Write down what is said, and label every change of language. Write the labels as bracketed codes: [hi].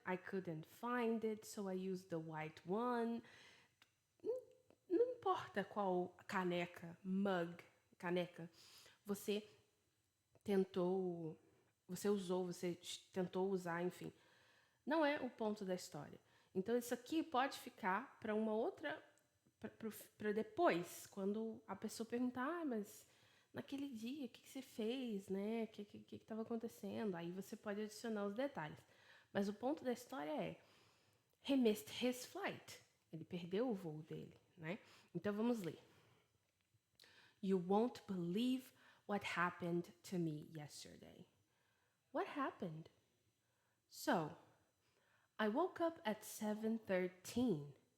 [en] I couldn't find it, so I used the white one. [pt] Não importa qual caneca, mug, caneca, você tentou, você usou, você tentou usar, enfim. Não é o ponto da história. Então isso aqui pode ficar para uma outra, para depois, quando a pessoa perguntar, mas naquele dia, o que você fez, né? O que estava acontecendo? Aí você pode adicionar os detalhes. Mas o ponto da história é: [en] he missed his flight. [pt] Ele perdeu o voo dele, né? Então vamos ler. [en] You won't believe what happened to me yesterday. What happened? So, I woke up at 7:13.